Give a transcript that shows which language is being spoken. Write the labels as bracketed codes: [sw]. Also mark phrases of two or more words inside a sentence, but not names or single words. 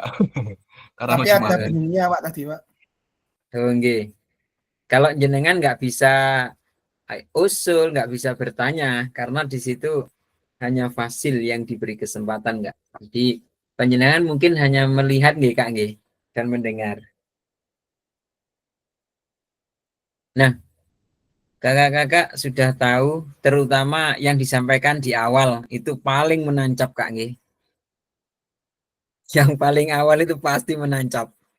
[id] Karena Tapi ada bunyinya Pak tadi, Pak. Oh, nggih. Kalau jenengan nggak bisa usul, nggak bisa bertanya, karena di situ hanya fasil yang diberi kesempatan nggak. Jadi panjenengan mungkin hanya melihat nggih Kak nggih dan mendengar. Nah, kakak-kakak sudah tahu, terutama yang disampaikan di awal itu paling menancap Kak nggih. Yang paling awal itu pasti menancap.